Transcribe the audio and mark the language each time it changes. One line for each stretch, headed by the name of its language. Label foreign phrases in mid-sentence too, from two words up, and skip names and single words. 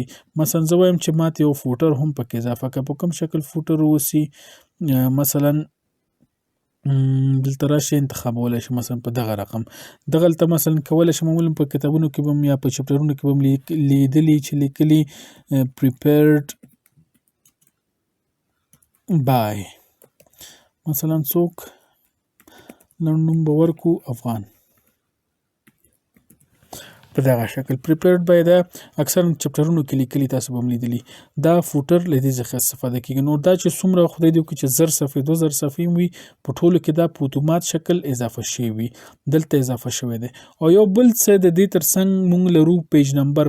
Pashto: مثلا زه وایم چې ماته یو فوټر هم پکې اضافه کړه. په کوم شکل فوټر واوسي؟ مثلا دلته راشئ انتخابولی شئ، مثلا په دغه رقم. دغلته مثلا کولی شم معمولا په کتابونو کې به م یا په چپټرونو کې به م لیدلي چې لیکلي
English: prepared by
Pashto: مثلا څوک لنډ نوم به ورکو افغان. په دغه شکل
English: prepared by
Pashto: دا اکثرا چپټرونو کې لیکلي، تاسو به هم لیدلي. دا فوټر له دې څخه استفاده کېږي. نو دا چې څومره خدای دې وکړي چې 1000 صفحې 2000 صفحې وي، په ټولو کې دا په اتومات شکل اضافه شوي وي، دلته اضافه شوی دی. او یو بل څه د دې ترڅنګ مونږ لرو
English: page number.